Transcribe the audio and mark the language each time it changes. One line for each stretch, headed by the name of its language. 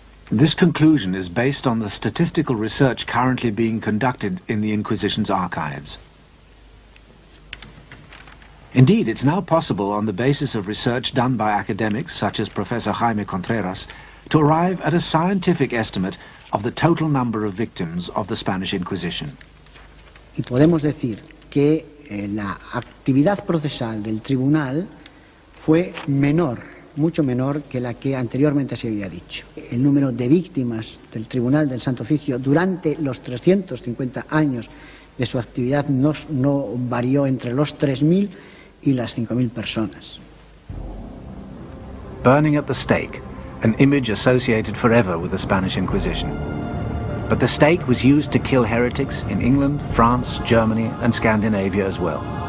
English: This conclusion is based on the statistical research currently being conducted in the Inquisition's archives. Indeed, it's now possible, on the basis of research done by academics such as Professor Jaime Contreras, to arrive at a scientific estimate of the total number of victims of the Spanish Inquisition.
Spanish: Y podemos decir que la actividad procesal del tribunal fue menor, mucho menor que la que anteriormente se había dicho. El número de víctimas del Tribunal del Santo Oficio durante los 350 años de su actividad no varió entre los 3.000 y las 5.000 personas.
English: Burning at the stake, an image associated forever with the Spanish Inquisition. But the stake was used to kill heretics in England, France, Germany, and Scandinavia as well.